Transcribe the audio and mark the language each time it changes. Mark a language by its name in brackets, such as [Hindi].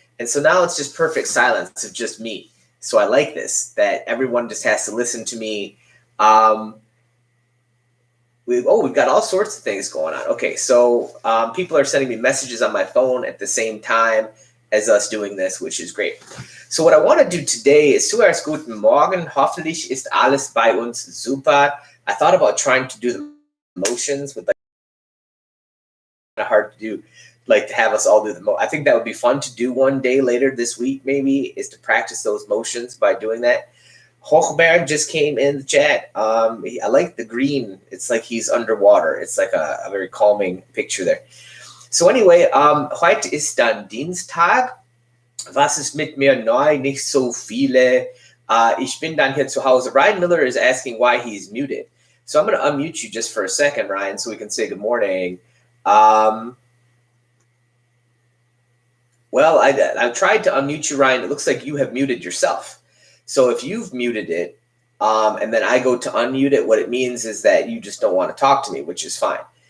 [English] And so now it's just perfect silence of just me. So I like this, that everyone just has to listen to me. We've got all sorts of things going on. Okay, so people are sending me messages on my phone at the same time as us doing this, which is great. So what I want to do today is [German] zuerst guten Morgen. Hoffentlich ist alles bei uns super. [English] I thought about trying to do the motions with kind of hard to do, to have us all do the I think that would be fun to do one day later this week, maybe, is to practice those motions by doing that. Hochberg just came in the chat. I like the green. It's like he's underwater. It's like a very calming picture there. So anyway, [German] heute ist dann Dienstag. Was ist mit mir neu? Nicht so viele. Ich bin dann hier zu Hause. [English] Ryan Miller is asking why he's muted. So I'm going to unmute you just for a second, Ryan, so we can say good morning. Well, I tried to unmute you, Ryan. It looks like you have muted yourself. So if you've muted it, and then I go to unmute it, what it means is that you just don't want to talk to me, which is fine.